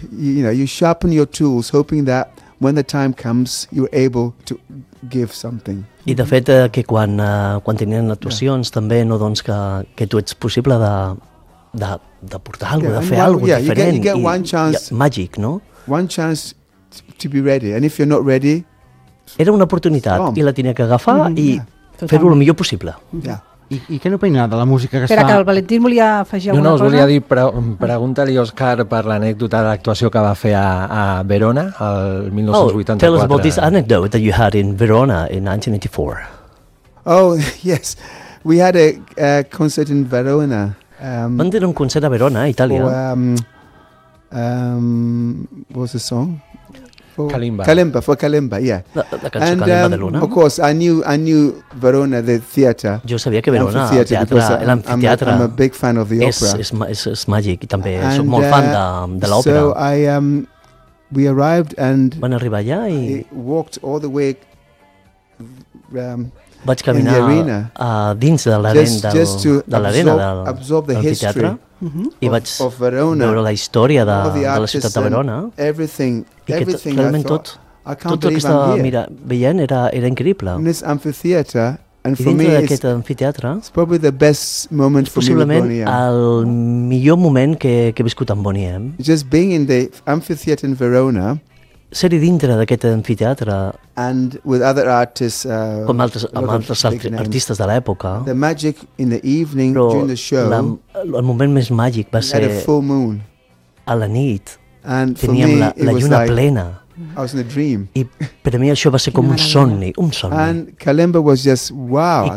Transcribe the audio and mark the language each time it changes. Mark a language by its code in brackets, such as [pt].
[en] You sharpen your tools hoping that when the time comes you're able to give something. [ca] I de fet que quan tenien actuacions també no doncs que tu ets possible de portar algo, de fer algo diferent. [en] You get one chance, [ca] màgic, no? [en] One chance to be ready. And if you're not ready, [ca] era una oportunitat i la tenia que agafar i fer-ho el millor possible. [en] Yeah. [ca] I què n'opinarà de la música que Espera, Espera, que el Valentín volia afegir alguna cosa. No, us volia dir, pregunta-li, Òscar, per l'anècdota de l'actuació que va fer a Verona el 1984. [en] Oh, tell us about this anecdote that you had in Verona in 1984. Oh, yes. We had a concert in Verona. [ca] Van tenir un concert a Verona, a Itàlia. [en] What was the song? Kalimba. For Kalimba, yeah. [ca] La cançó Kalimba de Luna. [en] Of course, I knew Verona, the theater. [ca] Jo sabia que Verona, l'amfiteatre. [en] I'm a big fan of the opera. [ca] És màgic i també soc molt fan de l'òpera. [en] So we arrived and... [ca] Van arribar allà i... [en] I walked all the way... [ca] Vaig caminar dins de l'arena de l'amfiteatre. I vaig veure la història de la ciutat de Verona i que realment tot el que estava veient era increïble. Dintre d'aquest amfiteatre és possiblement el millor moment que he viscut amb Bonnie M. [en] Just being in the amphitheater in Verona, [ca] ser-hi dintre d'aquest amfiteatre [en] and with other artists, [ca] com amb altres artistes de l'època. [en] The magic in the evening during the show. [ca] El moment més màgic va ser a la nit. Teníem la lluna plena. [en] I was in a dream. [ca] I per a mi això va ser com un somni. [en] And Kalimba was just wow.